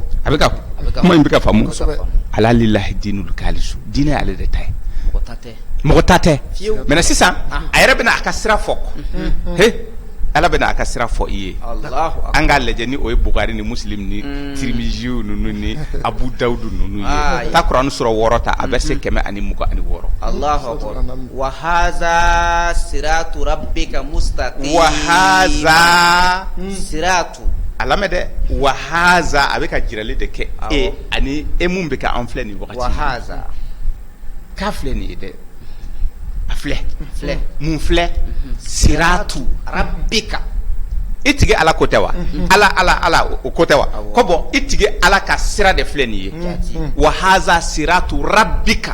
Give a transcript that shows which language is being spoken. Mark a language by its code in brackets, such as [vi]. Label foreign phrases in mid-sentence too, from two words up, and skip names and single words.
[bm] a bɛ ka kuma in bɛ ka faamu Ala [ar] لله الدين الخالص [bm] diinɛ ale de ta ye mɔgɔ ta tɛ mais sisan a yɛrɛ bɛna a ka sira fɔ Ala bɛna a ka sira fɔ i ye an k'a lajɛ ni o ye Bukari ni Muslim ni Tirmiziw ninnu ni Abu Dawud ninnu ye taa Kurani sura 6 ta a bɛ se 126 [ar] الله أكبر وهذا صراط ربك مستقيم وهذا صراط [bm] alamɛ dɛ [ar] وهذا [bm] a bɛ ka jirali de kɛ e ani e mun bɛ ka an filɛ nin wagati [ar] وهذا [bm] k'a filɛ nin ye dɛ a filɛ mun filɛ siratu [ar] ربك [bm] i tigi Ala ko tɛ wa ala o ko tɛ wa ko bon i tigi Ala ka sira de filɛ nin ye [ar] وهذا صراط ربك